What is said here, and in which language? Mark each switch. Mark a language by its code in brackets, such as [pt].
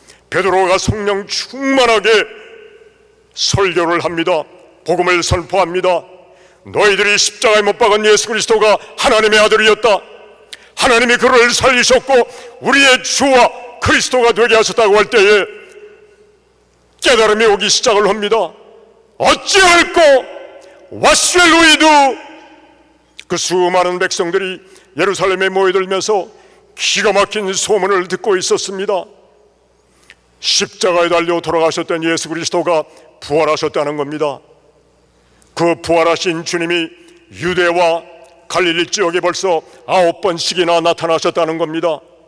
[ko] 베드로가 성령 충만하게 설교를 합니다. 복음을 선포합니다. 너희들이 십자가에 못 박은 예수 그리스도가 하나님의 아들이었다. 하나님이 그를 살리셨고 우리의 주와 그리스도가 되게 하셨다고 할 때에 깨달음이 오기 시작을 합니다. 어찌할꼬 [en] What shall we do? [ko] 그 수많은 백성들이 예루살렘에 모여들면서 기가 막힌 소문을 듣고 있었습니다. 십자가에 달려 돌아가셨던 예수 그리스도가 부활하셨다는 겁니다. 그 부활하신 주님이 유대와 갈릴리 지역에 벌써 9번씩이나 나타나셨다는 겁니다.